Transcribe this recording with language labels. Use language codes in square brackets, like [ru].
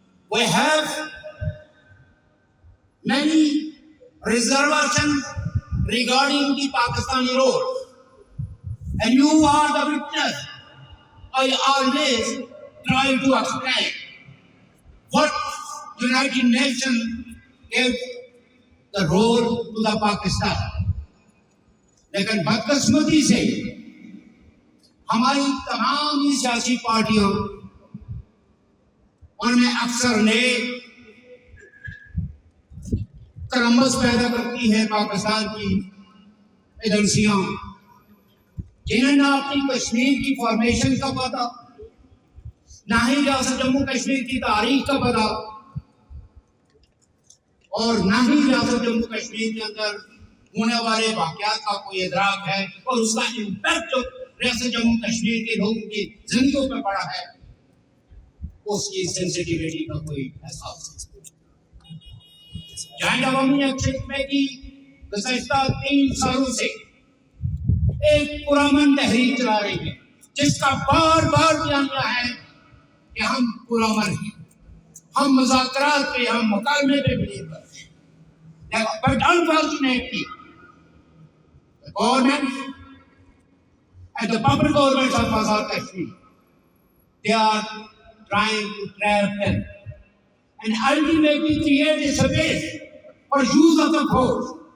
[en] We have many reservations regarding the Pakistani role, and you are the witness. I always try to explain what United Nations gave the role to the Pakistan. [hi] लेकिन बदकिस्मती से हमारी तमाम ही सियासी पार्टियों उनमें अक्सर ने तरम्बस पैदा करती है पाकिस्तान की एजेंसियां, जिन्हें ना अपनी कश्मीर की फॉर्मेशन का पता, ना ही रियासत जम्मू कश्मीर की तारीख का पता, और ना ही रियासत जम्मू कश्मीर के अंदर होने वाले वाक़यात का कोई इदराक है और उसका इम्पैक्ट जो रियासत जम्मू कश्मीर के लोगों की जिंदगियों पर पड़ा है उसकी सेंसिटिविटी का कोई एहसास नहीं। जॉइंट अवामी एक्शन कमेटी गुज़श्ता 3 सालों से एक पुरअमन तहरीक चला रही है, जिसका बार बार बयान किया है कि हम पुरअमन हैं, हम मुज़ाकरात पे, हम मुकालमे पे बिलीव करते हैं। [en] But unfortunately the government and the puppet governments of Azad Kashmir, they are trying to trap them and ultimately create a space for use of the force.